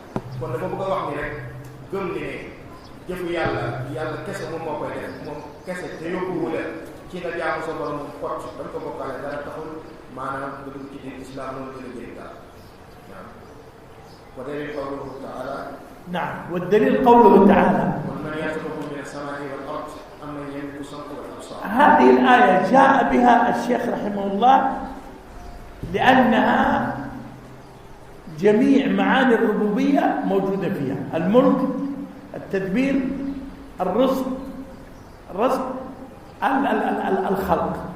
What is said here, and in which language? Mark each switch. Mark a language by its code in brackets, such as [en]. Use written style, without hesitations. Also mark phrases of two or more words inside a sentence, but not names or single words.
[wo] kon dafa bëgg a wax ni rek gëm ni ne jëfu yàlla kese moom moo koy def, moom kese te yóbbuwula ci nga jaamu sa borom moom kott danga ko bokkaale dara taxul maanaam nga dugg ci diin islam loolu gën a jëriñ daal. [ar] waaw والدليل قوله تعالى. نعم. والدليل قوله تعالى: ومن يرزقكم من السماء والأرض أمن يملك السمع والأبصار. هذه الآية جاء بها الشيخ رحمه الله لأنها جميع معاني الربوبية موجودة فيها: الملك، التدبير، الرزق، الخلق.